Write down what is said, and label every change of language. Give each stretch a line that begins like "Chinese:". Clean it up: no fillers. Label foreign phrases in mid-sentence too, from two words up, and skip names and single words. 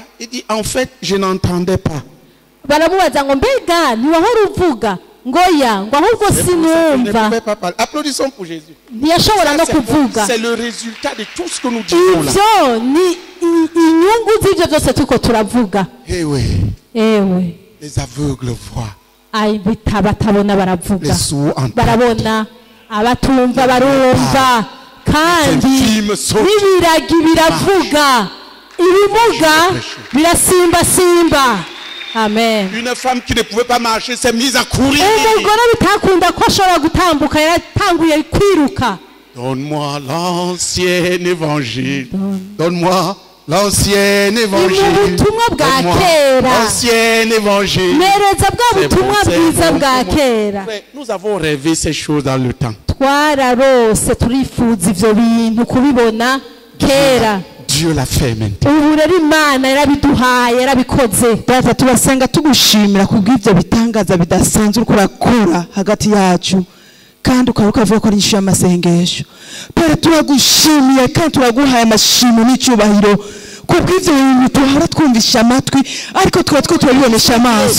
French: Il dit en fait, je n'entendais pas. Applaudissons pour Jésus. C'est le résultat de tout ce que nous disons là. Eh oui. Les aveugles voient. Les sourds entendent.
Rundi: Kandi n'ibiragi biravuga, ibimuga birasimba.
French: Amen. Une femme qui ne pouvait pas marcher s'est mise à courir. Donne-moi l'ancien évangile. Donne-moi l'ancien évangile. L'ancien évangile. Nous avons rêvé ces choses dans le temps. Dieu l'a fait maintenant.
Rundi: Data turasenga tugushimira kubw'ivyo bitangaza bidasanzwe kurakora hagati yacu kandi ukavuga ko ari inshu y'amasengesho. Pere turagushimiye kandi turaguhaye amashimwe n'icyubahiro kubw'ivyo bintu tuhora twumvisha amatwi ariko twatwo turabibonesha amaso.